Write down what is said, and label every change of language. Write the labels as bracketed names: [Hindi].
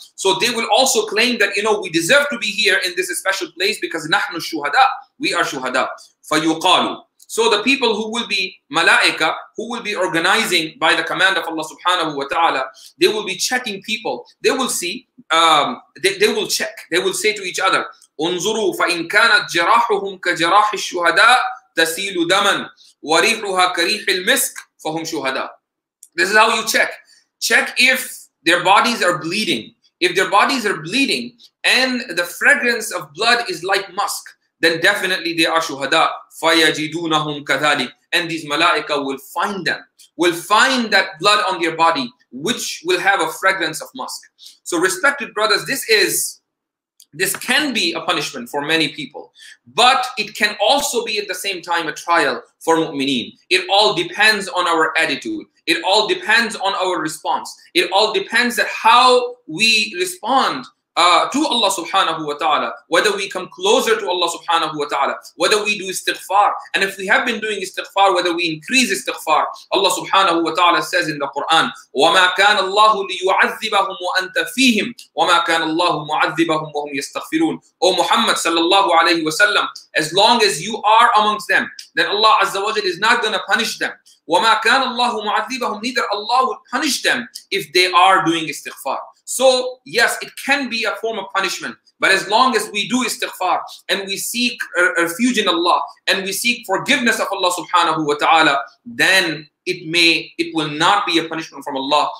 [English] So they will also claim that, we deserve to be here in this special place because [Arabic] nahnu shuhada, [English] we are shuhada. [Arabic] فَيُقَالُ. [English] So the people who will be malaika, who will be organizing by the command of Allah subhanahu wa ta'ala, they will be checking people. They will see, they will check. They will say to each other, [Arabic] انظروا فإن كانت جراحهم كجراح الشهداء تسيل دما وريحها كريح المسك فهم شهداء. [English] This is how you check. Check if their bodies are bleeding. If their bodies are bleeding and the fragrance of blood is like musk, then definitely they are shuhada. [Arabic] فَيَجِدُونَهُمْ كَذَلِكَ. [English] And these malaika will find them, will find that blood on their body, which will have a fragrance of musk. So respected brothers, this can be a punishment for many people, but it can also be at the same time a trial for mu'mineen. It all depends on our attitude. It all depends on our response. It all depends on how we respond to Allah subhanahu wa ta'ala, whether we come closer to Allah subhanahu wa ta'ala, whether we do istighfar, and if we have been doing istighfar, whether we increase istighfar. Allah subhanahu wa ta'ala says in the Quran, [Arabic] وَمَا كَانَ اللَّهُ لِيُعَذِّبَهُمْ وَأَنْتَ فِيهِمْ وَمَا كَانَ اللَّهُ مُعَذِّبَهُمْ وَهُمْ يَسْتَغْفِرُونَ. [English] O Muhammad sallallahu alayhi wa sallam, as long as you are amongst them, then Allah azza wa jalla is not going to punish them. [Arabic] وَمَا كَانَ اللَّهُ مُعَذِّبَهُمْ, [English] neither Allah would punish them if they are doing istighfar. So yes, it can be a form of punishment, but as long as we do istighfar and we seek refuge in Allah and we seek forgiveness of Allah subhanahu wa ta'ala, then it will not be a punishment from Allah.